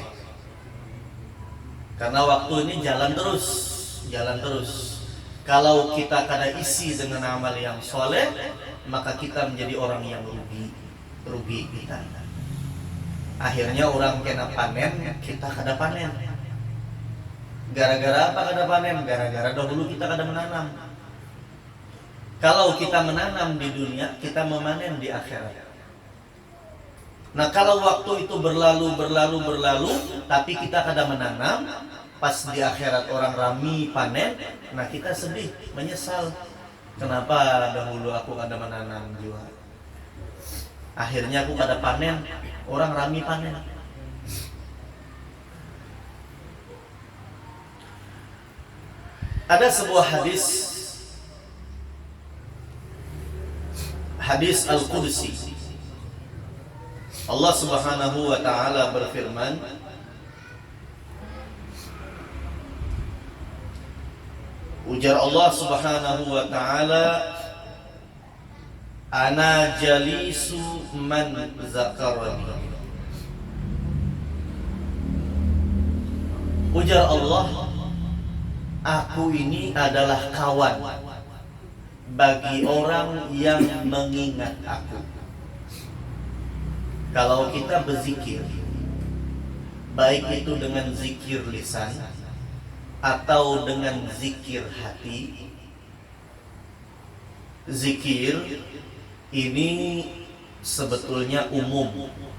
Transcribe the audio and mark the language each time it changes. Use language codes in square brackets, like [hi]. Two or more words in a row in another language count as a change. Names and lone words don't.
[id] Karena waktu ini jalan terus. Kalau kita kada isi dengan amal yang saleh, maka kita menjadi orang yang rugi kita. Akhirnya orang kena panen, kita kada panen. Gara-gara apa kada panen? Gara-gara dahulu kita kada menanam. Kalau kita menanam di dunia, kita memanen di akhirat. Nah, kalau waktu itu berlalu, tapi kita kada menanam, pas di akhirat orang rami panen, nah kita sedih, menyesal. Kenapa dahulu aku kada menanam juga? Akhirnya aku kada panen, orang rami panen. Ada sebuah hadis Al-Qudsi. Allah [ar] سبحانه وتعالى [id] berfirman, ujar Allah [ar] سبحانه وتعالى, أنا جليس من ذكرني. [id] Ujar Allah, aku ini adalah kawan bagi orang yang mengingat aku. Kalau kita berzikir, baik itu dengan zikir lisan atau dengan zikir hati, zikir ini sebetulnya umum.